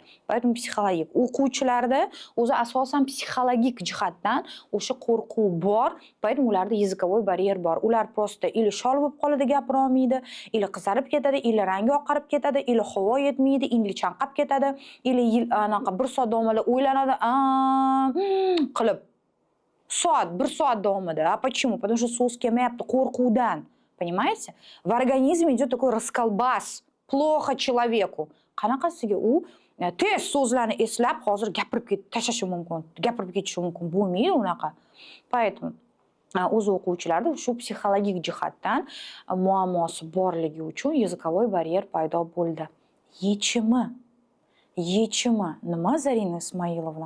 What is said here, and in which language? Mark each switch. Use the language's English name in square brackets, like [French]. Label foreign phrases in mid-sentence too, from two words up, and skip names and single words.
[Uzbek] Поэтому psixologik o'quvchilarda o'zi asosan psixologik jihatdan o'sha qo'rquv bor, поэтому ularda [Russian] языковой барьер [Uzbek] bor. Ular просто ili shol bo'lib qoladi, gapira olmaydi, ili qizarib ketadi, ili rangi oqarib ketadi, ili havo yetmaydi, ili chanqab ketadi, ili anaqa bir soat davomida o'ylanadi, qilib. Bir soat davomida. [Russian] А почему? Потому что [Uzbek] so'z kelmayapti qo'rquvdan. [Russian] Понимаете? В организме идет такой расколбас. Плохо человеку. [Uzbek] Qanaqasiga u tez so'zlarni eslab hozir gapirib tashlashi mumkin, gapirib ketishi mumkin. Bo'lmaydi unaqa. Поэтому o'z o'quvchilarida shu psixologik jihatdan muammosi borligi uchun [Russian] языковой барьер [Uzbek] paydo bo'ldi. Yechimi nima, Zarina Ismoilovna?